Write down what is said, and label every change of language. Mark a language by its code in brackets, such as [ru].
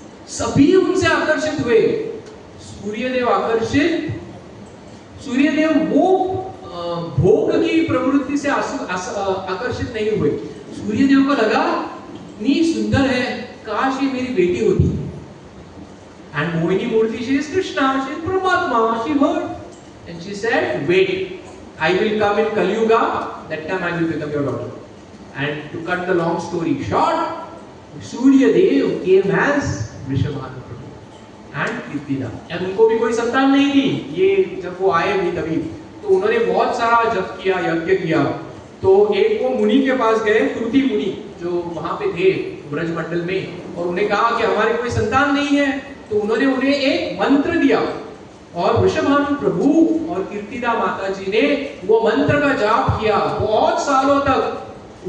[hi] सभी उनसे आकर्षित हुए। सूर्यदेव आकर्षित, सूर्यदेव वो भोग की प्रवृत्ति से आकर्षित नहीं हुए। सूर्यदेव को लगा इतनी सुंदर है, काश ये मेरी बेटी होती। [en] And Mohini Murthy, she is Krishna, she is Paramatma, she heard. And she said, wait, I will come in Kali Yuga, that time I will become your daughter. And to cut the long story short, Surya Dev came as Vrishabhanu Prabhu and Kirtida. [hi] And उनको भी कोई संतान नहीं थी, ये जब वो आए भी तभी, तो उन्होंने बहुत सारा जप किया, यज्ञ किया। तो एक वो मुनि के पास गए, कृति मुनि, जो वहां पे थे ब्रजमंडल में, और उन्हें कहा कि हमारे कोई संतान नहीं है। तो उन्होंने उन्हें एक मंत्र दिया, और वृषभानु प्रभु और कीर्तिदा माता जी ने वो मंत्र का जाप किया बहुत सालों तक।